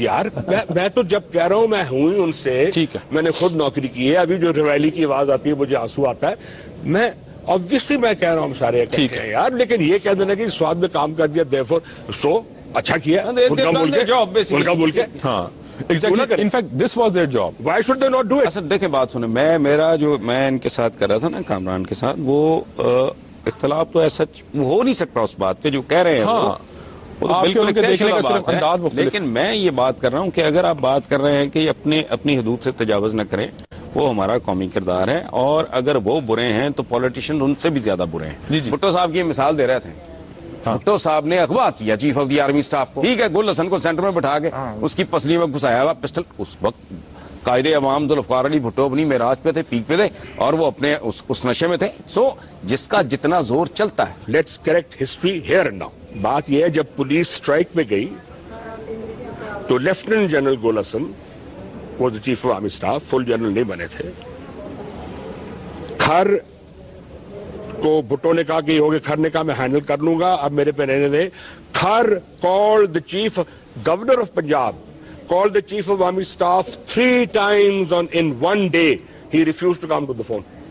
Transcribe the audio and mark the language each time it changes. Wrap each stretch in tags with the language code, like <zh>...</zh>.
<ur>یار. میں تو جب کہہ رہا ہوں میں ہوں ان سے, میں نے خود نوکری کی ہے, ابھی جو ریویلی کی آواز آتی ہے مجھے آنسو آتا ہے. میں obviously میں کہہ رہا ہوں سارے ٹھیک ہے یار, لیکن یہ کہہ دینا کہ سواد میں کام کر دیا therefore سو اچھا کیا ملکہ بول کے.</ur> <en>ہاں exactly, in fact this was their job. Why should they not do it?</en> <ur>اصل دیکھیں بات سنیں, میں ان کے ساتھ کر رہا تھا نا, کامران کے ساتھ, وہ اختلاف تو ایسا ہو نہیں سکتا اس بات پہ جو کہہ رہے ہیں. وہ تو بالکل دیکھنے کا صرف انداز مختلف. لیکن میں یہ بات کر رہا ہوں کہ اگر آپ بات کر رہے ہیں کہ اپنی حدود سے تجاوز نہ کریں, وہ ہمارا قومی کردار ہے, اور اگر وہ برے ہیں تو پولیٹیشین ان سے بھی زیادہ برے ہیں. بھٹو صاحب کی مثال دے رہے تھے, بھٹو صاحب نے اغوا کیا chief of the army staff کو, ٹھیک ہے, گل حسن کو سینٹر میں بٹھا کے اس کی پسلی میں گھسایا ہوا پسٹل. اس وقت قائد عوام ذوالفقار علی بھٹو اپنی معراج پہ تھے, پیک پہ تھے, اور وہ اپنے اس نشے میں تھے. سو جس کا جتنا زور چلتا ہے.</ur> <en>Let's correct history here and now.</en> <ur>بات یہ ہے جب پولیس اسٹرائک پہ گئی تو لیفٹیننٹ جنرل گل حسن وہ chief of army staff, full general نہیں بنے تھے. کھر کو بھٹو نے کہا کہ یہ ہوگا, کھر نے کہا میں ہینڈل کر لوں گا, اب میرے پہ رہنے دیں.</ur> <en>Khar called the chief governor of Punjab, called the chief of army staff 3 times in one day. He refused to come to the phone.</en>